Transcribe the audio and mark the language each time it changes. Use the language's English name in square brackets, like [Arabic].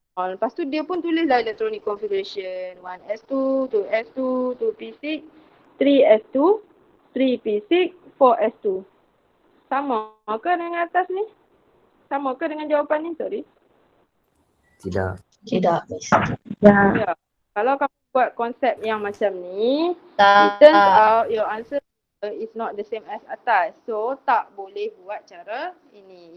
[Malay] Lepas tu dia pun tulislah electronic configuration. 1s2, 2s2, 2p6, 3s2, 3p6, 4s2. Sama ke dengan atas ni? Sama ke dengan jawapan ni? [English] Sorry. [Malay] Tidak. Tidak. Ya. Kalau kamu buat konsep yang macam ni, [English] it [Malay] Tak. [English] turns out your answer is not the same as atas. [Malay] So tak boleh buat cara ini.